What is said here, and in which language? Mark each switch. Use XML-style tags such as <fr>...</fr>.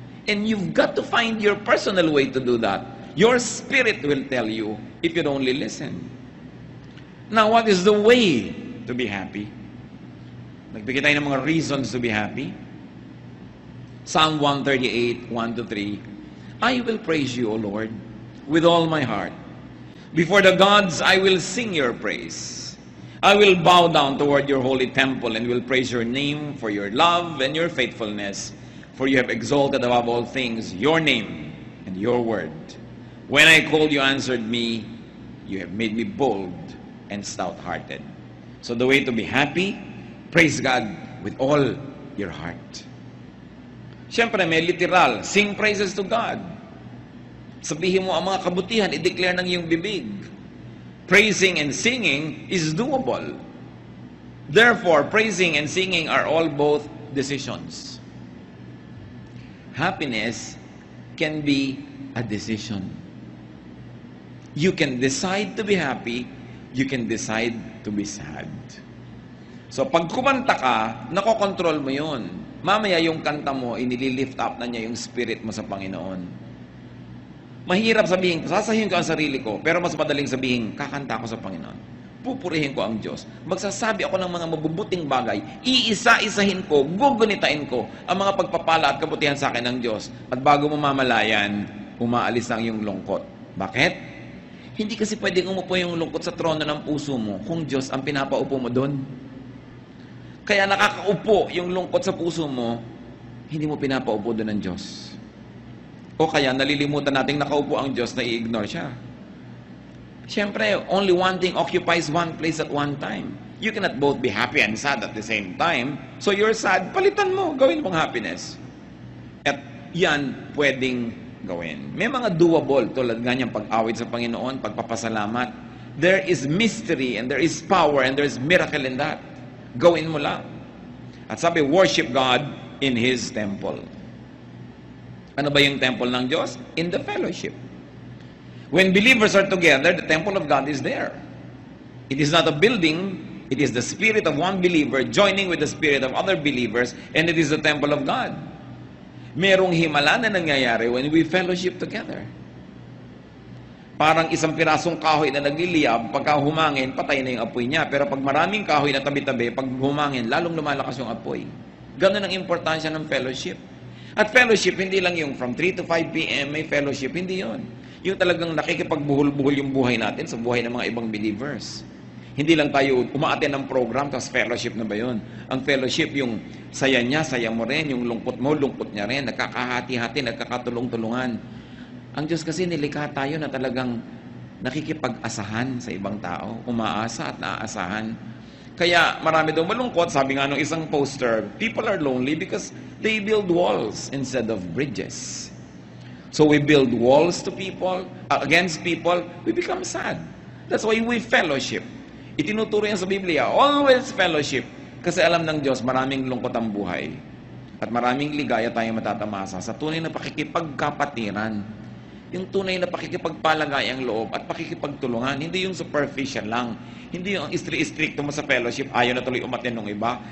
<en>And you've got to find your personal way to do that. Your spirit will tell you if you'd only listen. Now, what is the way to be happy?</en> <tl>Nagbigay tayo ng mga</tl> <en>reasons to be happy. Psalm 138, 1-3. I will praise you, O Lord, with all my heart. Before the gods, I will sing your praise. I will bow down toward your holy temple and will praise your name for your love and your faithfulness. For you have exalted above all things your name and your word. When I called, you answered me. You have made me bold and stout-hearted. So the way to be happy, praise God with all your heart.</en> <tl>Siyempre, may literal,</tl> <en>sing praises to God.</en> <tl>Sabihin mo ang mga kabutihan, i-declare ng iyong bibig.</tl> <en>Praising and singing is doable. Therefore, praising and singing are all both decisions. Happiness can be a decision. You can decide to be happy, you can decide to be sad.</en> <tl>So pag kumanta ka, nakokontrol mo yun. Mamaya yung kanta mo, inililift up na niya yung spirit mo sa Panginoon. Mahirap sabihin, sasabihin ko ang sarili ko, pero mas madaling sabihin, kakanta ko sa Panginoon. Pupurihin ko ang Diyos. Magsasabi ako ng mga mabubuting bagay. Iisa-isahin ko, gugunitain ko ang mga pagpapala at kabutihan sa akin ng Diyos. At bago mo mamalayan, umaalis ang iyong lungkot. Bakit? Hindi kasi pwedeng umupo yung lungkot sa trono ng puso mo kung Diyos ang pinapaupo mo doon. Kaya nakakaupo yung lungkot sa puso mo, hindi mo pinapaupo doon ng Diyos. O kaya nalilimutan nating nakaupo ang Diyos na i-ignore siya. Siyempre,</tl> <en>only one thing occupies one place at one time. You cannot both be happy and sad at the same time. So you're sad,</en> <tl>palitan mo, gawin mong</tl> <en>happiness.</en> <tl>At yan pwedeng gawin. May mga doable tulad ganyang pag-awit sa Panginoon, pagpapasalamat.</tl> <en>There is mystery and there is power and there is miracle in that.</en> <tl>Gawin mo lang. At sabi,</tl> <en>worship God in His temple.</en> <tl>Ano ba yung temple ng Diyos?</tl> <en>In the fellowship. When believers are together, the temple of God is there. It is not a building, it is the spirit of one believer joining with the spirit of other believers, and it is the temple of God.</en> <tl>Merong himala na nangyayari</tl> <en>when we fellowship together.</en> <tl>Parang isang pirasong kahoy na nagliliyab, pagka humangin, patay na yung apoy niya. Pero pag maraming kahoy na tabi-tabi, pag humangin, lalong lumalakas yung apoy. Ganun ang importansya ng fellowship. At fellowship, hindi lang yung</tl> <en>from 3 to 5 p.m.</en> <tl>may fellowship, hindi yon. Yung talagang nakikipagbuhol-buhol yung buhay natin sa buhay ng mga ibang believers. Hindi lang tayo umaattend ng program, tapos fellowship na ba yun? Ang fellowship, yung saya niya, saya mo rin, yung lungkot mo, lungkot niya rin, nagkakahati-hati, nagkakatulong-tulungan. Ang Diyos kasi nilikha tayo na talagang nakikipag-asahan sa ibang tao, umaasa at naaasahan. Kaya marami daw malungkot, sabi nga nung isang poster,</tl> <en>people are lonely because they build walls instead of bridges. So we build walls to people, against people, we become sad. That's why we fellowship.</en> <tl>Itinuturo yan sa Biblia,</tl> <en>always fellowship.</en> <tl>Kasi alam ng Diyos, maraming lungkot ang buhay. At maraming ligaya tayong matatamasa sa tunay na pakikipagkapatiran. Yung tunay na pakikipagpalagay ang loob at pakikipagtulungan. Hindi yung superficial lang. Hindi yung strict mo sa fellowship, ayaw na tuloy umatin ng iba.</tl>